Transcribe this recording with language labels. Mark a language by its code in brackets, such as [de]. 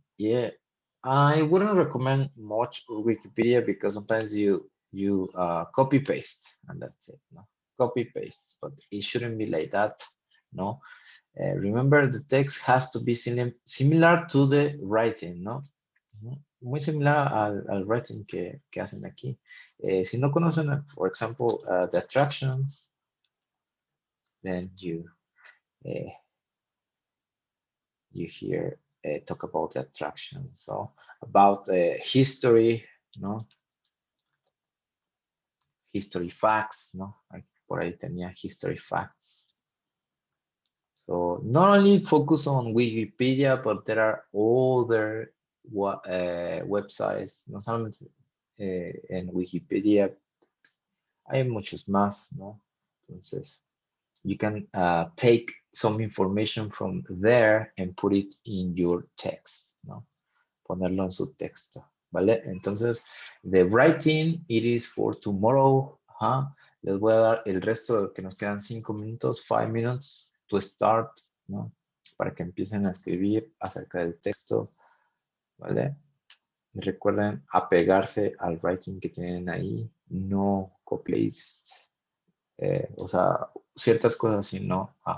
[en] Yeah, I wouldn't recommend much Wikipedia because sometimes you copy paste and that's it. No, copy paste, but it shouldn't be like that. No, remember the text has to be similar to the writing. [es] No, muy similar al writing que hacen aquí. Si no conocen, [en] for example, the attractions, then you hear talk about the attraction. So about history, no, history facts, no, [es] por ahí tenía [en] history facts. So not only focus on Wikipedia, but there are other websites, [es] no solamente en Wikipedia, hay muchos más, ¿no? Entonces, [en] you can take some information from there and put it in your text, ¿no? [es] Ponerlo en su texto, ¿vale? Entonces, [en] the writing, it is for tomorrow. [es] Les voy a dar el resto, que nos quedan 5 minutos, [en] 5 minutes to start, [es] ¿no? Para que empiecen a escribir acerca del texto, ¿vale? Recuerden apegarse al writing que tienen ahí, no copy-paste, o sea, ciertas cosas así, ¿no?